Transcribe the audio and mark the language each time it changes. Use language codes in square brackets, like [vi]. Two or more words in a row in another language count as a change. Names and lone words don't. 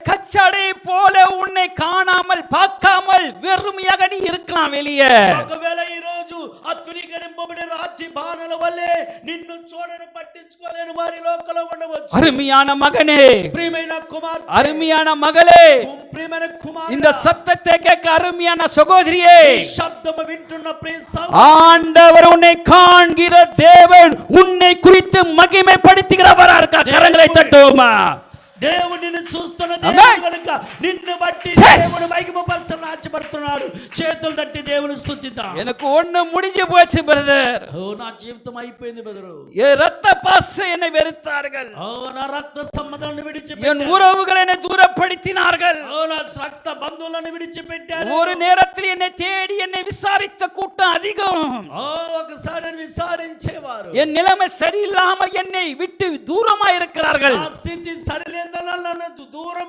[ta] பச்சடை போல உன்னை காணாமல் பார்க்காமல் வெறுமையாக நீ இருக்கலாம் வெளியே. [te] ఒకవేళ ఈ రోజు అత్వికరింపబడిన రాతి బాణల వల్లే నిన్ను చూడను పట్టించుకోలేని వారి లోకంలో ఉండవచ్చు. [ta] அருமையான மகனே, [te] ప్రియమైన కుమార్తె, [ta] அருமையான மகளே, [te] ప్రియమైన కుమార్తె, [ta] இந்த சத்தத்தை கேட்க அருமையான சகோதரியே, [te] ఈ శబ్దము వింటున్న ప్రియ సహోదరి, [ta] ஆண்டவர் உன்னை காண்கிற தேவன் உன்னை குறித்து மகிமைப்படுத்துகிறவரா இருக்கா? கரங்களை தட்டுவோமா? [te] దేవుడు నిన్ను చూస్తున్న దేవుడు కనుక నిన్ను బట్టి దేవుడు మహిమపరచాలని ఆశపడుతున్నాడు. చేతులు తట్టి దేవుని స్తుతిద్దాం. [ta] எனக்கு ஒண்ணு முடிஞ்சு போச்சு பிரதர். [te] ఓ నా జీవితం అయిపోయింది బ్రదరు. [ta] என் ரத்த பாச என்னை வெறுத்தார்கள். [te] ఓ నా రక్త సంబంధాలను [ta] என் [te] విడిచిపెట్టారు. [ta] உறவுகள் என்னை தூரப்படுத்தினார்கள். [te] ఓ నా రక్త బంధువులను విడిచిపెట్టారు. [ta] ஒரு நேரத்தில் என்னை தேடி என்னை விசாரித்த கூட்டம் அதிகம். [te] ఓ ఒకసారి విచారించేవారు. [ta] என் நிலைமை சரியில்லாமல் என்னை விட்டு தூரமா இருக்கிறார்கள். [te] ఆ స్థితి సరిలేదని నన్ను దూరం